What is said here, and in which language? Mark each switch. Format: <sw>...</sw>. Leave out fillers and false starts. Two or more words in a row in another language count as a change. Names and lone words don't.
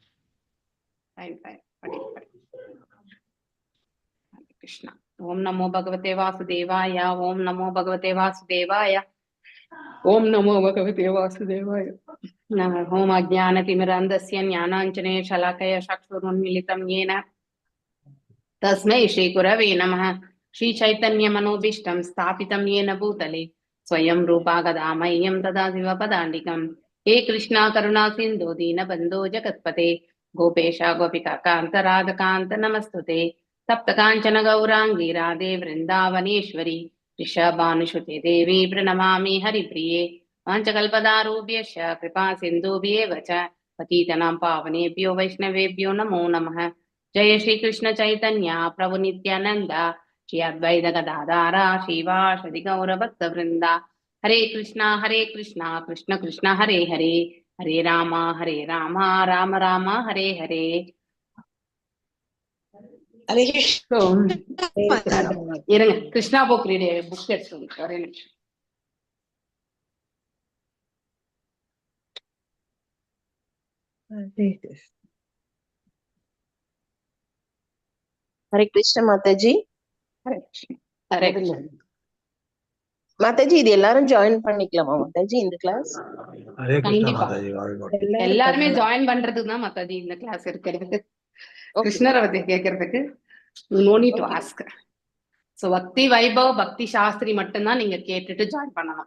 <ta>கிருஷ்ணா.</ta> <sa>ॐ नमो भगवते वासुदेवाय, ॐ नमो भगवते वासुदेवाय, ॐ नमो भगवते वासुदेवाय. ॐ अज्ञानतिमिरान्धस्य ज्ञानाञ्जने शलाकया चक्षुरुन्मीलितम् येन तस्मै श्रीगुरवे नमः. श्रीचैतन्यमनोभीष्टं स्थापितं येन भूतले स्वयं रूपा गदा मह्यं ददाति वपदान्तिकम्। हे कृष्णा करुणा सिन्धो दीनबन्धो जगत्पते गोपेश गोपिका कान्त राधकान्त नमस्तुते। सप्त काञ्चन गौराङ्गी राधे वृन्दावनेश्वरी ऋषभानुसुते देवी प्रणमामि हरिप्रिये। वाञ्छकल्पदारूभ्यश्च कृपा सिन्धुभ्येव च पतितनां पावनेभ्यो वैष्णवेभ्यो नमो नमः। जय श्री कृष्ण चैतन्य प्रभु नित्यानंद श्री अद्वैत गदाधारा श्रीवासदि गौर भक्त वृंदा। हरे कृष्णा कृष्ण कृष्ण हरे हरे, हरे राम राम राम हरे हरे.</sa> <ta>இருங்க, கிருஷ்ணா புக் எடுத்து ஒரே நிமிஷம்.</ta> <hi>हरे कृष्ण माताजी.</hi> <ta>மாதாஜி, இது எல்லாரும் ஜாயின் பண்ணிக்கலாமா மாதாஜி இந்த கிளாஸ்? எல்லாருமே ஜாயின் பண்றதுக்கு தான் மாதாஜி இந்த கிளாஸ் இருக்கிறது. கிருஷ்ணரை பத்தி கேட்கறதுக்கு</ta> <en>no need to ask.</en> <ta>சோ பக்தி வைபவ் பக்தி சாஸ்திரி மட்டும்தான் நீங்க கேட்டுட்டு ஜாயின் பண்ணணும்.</ta>